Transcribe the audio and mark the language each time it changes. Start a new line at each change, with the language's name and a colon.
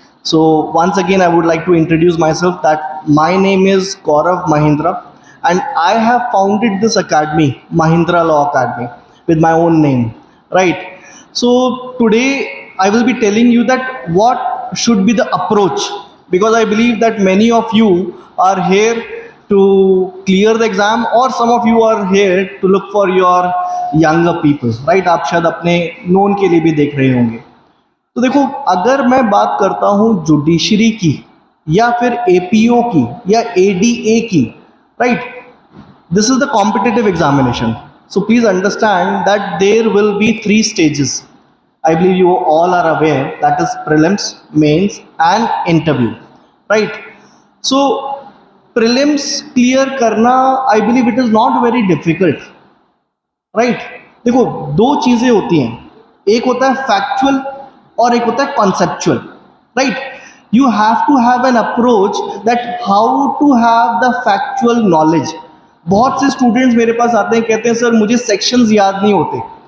English: So once again, I would like to introduce myself that my name is Gaurav Mahindra, and I have founded this academy, Mahindra Law Academy, with my own name, right? So today I will be telling you that what should be the approach, because I believe that many of you are here to clear the exam, or some of you are here to look for your younger people, right?
Hindi: आप शायद अपने known के लिए भी देख रहे होंगे. तो देखो, अगर मैं बात करता हूँ जुडिशरी की या फिर एपीओ की या एडीए की,
English: Right, this is the competitive examination. So please understand that there will be 3 stages. I believe you all are aware, that is prelims, mains and interview, right? So prelims clear
Hindi: करना,
English: I believe it is not very difficult, right?
Hindi: देखो, 2 चीज़ें होती हैं, एक होता है factual और एक होता है conceptual, right?
English: You have to have an approach that how to have the factual knowledge.
Hindi: बहुत से स्टूडेंट्स मेरे पास आते हैं, कहते हैं सर मुझे सेक्शंस याद नहीं होते.